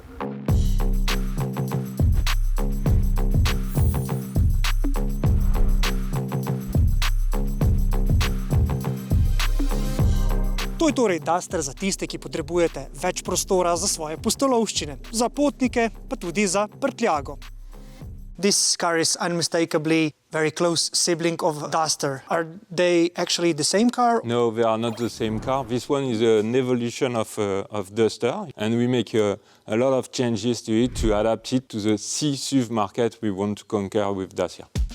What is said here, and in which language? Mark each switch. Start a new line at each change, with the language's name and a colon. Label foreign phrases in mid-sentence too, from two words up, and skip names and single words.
Slovenian: To je torej Duster za tiste, ki potrebujete več prostora za svoje pustolovščine, za potnike, pa tudi za prtljago.
English: This car is unmistakably very close sibling of Duster. Are they actually the same car? No, they are not the same car. This one is an evolution of Duster, and we make a lot of changes to it to adapt it to the C-SUV market we want to conquer with Dacia.